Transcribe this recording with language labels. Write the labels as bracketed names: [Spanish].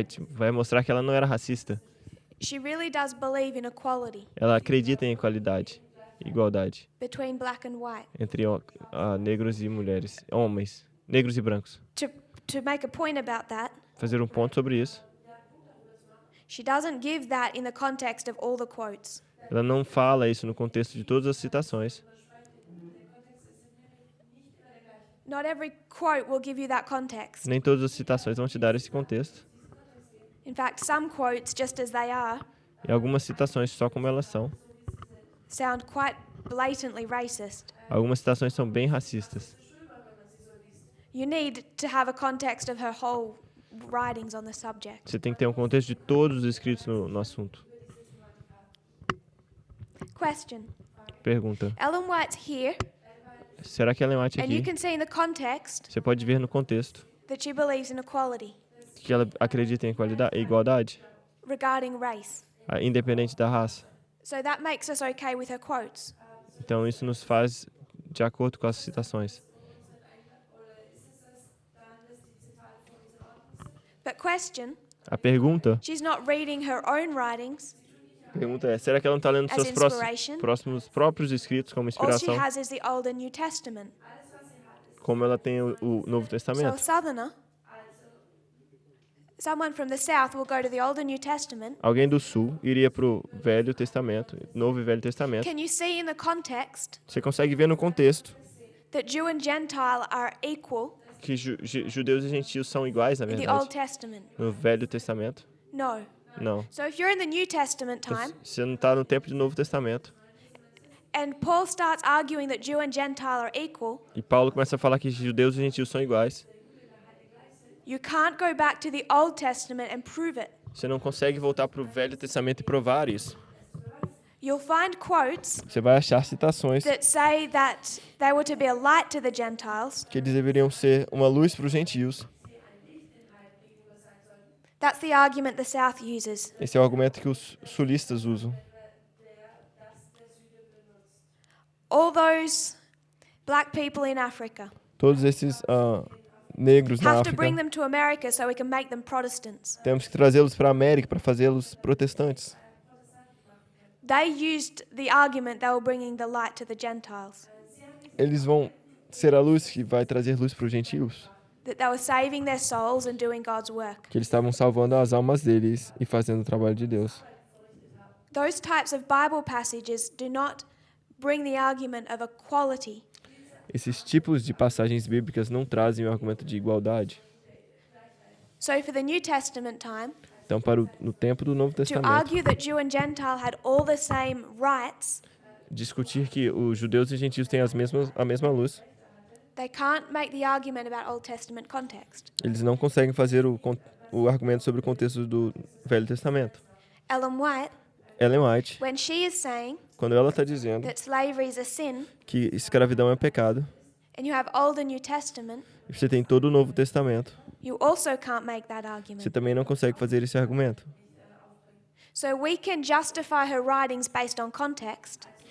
[Portuguese] vai mostrar que ela não era racista. [English] She really does believe in equality [Portuguese] Ela acredita em igualdade [English] between black and white. [Portuguese] entre negros e mulheres, homens, negros e brancos. [English] To make a point about that, [Portuguese] Fazer um ponto sobre isso. [English] she doesn't give that in the context of all the quotes. [Portuguese] Ela não fala isso no contexto de todas as citações. [English] Not every quote will give you that context. [Portuguese] Nem todas as citações vão te dar esse contexto. [English] In fact, some quotes, just as they are, [Portuguese] E algumas citações, só como elas são, [English] sound quite blatantly racist. [Portuguese] algumas citações são bem racistas. [English] You need to have a context of her whole writings on the subject. [Portuguese] Você tem que ter um contexto de todos os escritos no assunto. [English] Question. [Portuguese] Pergunta. [English] Ellen White's here, [Portuguese] Será que Ellen White [English] and you [Portuguese] aqui? [English] can see in the context [Portuguese] Você pode ver no contexto [English] that she believes in equality [Portuguese] que ela acredita em igualdade, [English] regarding race. [Portuguese] independente da raça. [English] So that makes us okay with her quotes. [Portuguese] Então isso nos faz de acordo com as citações. [German] Oder ist es das dann, dass die Zitate von uns in Ordnung sind? [English] But question, [Portuguese] A pergunta [English] she's not reading her own writings. [Portuguese] é: será que ela não está lendo [English] As [Portuguese] seus [English] inspiration? [Portuguese] próprios escritos como [English] All she [Portuguese] inspiração, [English] has is the Old and New Testament. [Portuguese] como ela tem o Novo [English] So a [Portuguese] Testamento? [English] southerner, someone from the south will go to the Old and New Testament. [Portuguese] Alguém do Sul iria para o Velho Testamento, Novo e Velho Testamento. [English] Can you see in the context [Portuguese] Você consegue ver no contexto [English] that Jew and Gentile are equal [Portuguese] que judeus e gentios são iguais, na [English] in the Old [Portuguese] verdade, [English] Testament? [Portuguese] no Velho Testamento? [English] No. [Portuguese] Não. [English] So if you're in the New Testament [Portuguese] Então, [English] time [Portuguese] você não está no tempo do Novo Testamento. [English] and Paul starts arguing that Jew and Gentile are equal, [Portuguese] E Paulo começa a falar que judeus e gentios são iguais. [English] you can't go back to the Old Testament and prove it. [Portuguese] Você não consegue voltar para o Velho Testamento e provar isso. [English] You'll find quotes [Portuguese] Você vai achar citações [English] that say that they were to be a light to the Gentiles. [Portuguese] que eles deveriam ser uma luz para os gentios. [English] That's the argument the South uses. [Portuguese] Esse é o argumento que os sulistas usam. [English] All those black people in Africa [Portuguese] Todos esses negros na [English] have to bring [Portuguese] África, [English] them to America so we can make them Protestants. [Portuguese] temos que trazê-los para a América para fazê-los protestantes. [English] They used the argument they were bringing the light to the Gentiles, [Portuguese] Eles vão ser a luz que vai trazer luz para os gentios. [English] that they were saving their souls and doing God's work. [Portuguese] Que eles estavam salvando as almas deles e fazendo o trabalho de Deus. [English] Those types of Bible passages do not bring the argument of equality. [Portuguese] Esses tipos de passagens bíblicas não trazem o argumento de igualdade. [English] So for the New Testament time, [Portuguese] Então, no tempo do Novo [English] to [Portuguese] Testamento, [English] argue that Jew and Gentile had all the same rights, [Portuguese] discutir que os judeus e gentios têm a mesma luz, [English] they can't make the argument about Old Testament context. [Portuguese] eles não conseguem fazer o argumento sobre o contexto do Velho Testamento. [English] Ellen White, [Portuguese] Ellen White, [English] when she is saying [Portuguese] quando ela está dizendo [English] that slavery is a sin, [Portuguese] que escravidão é pecado, [English] and you have Old and New Testament, [Portuguese] e você tem todo o Novo Testamento, [English] you also can't make that [Portuguese] você [English] argument. [Portuguese] também não consegue fazer esse argumento. [English] So we can justify her writings based on context,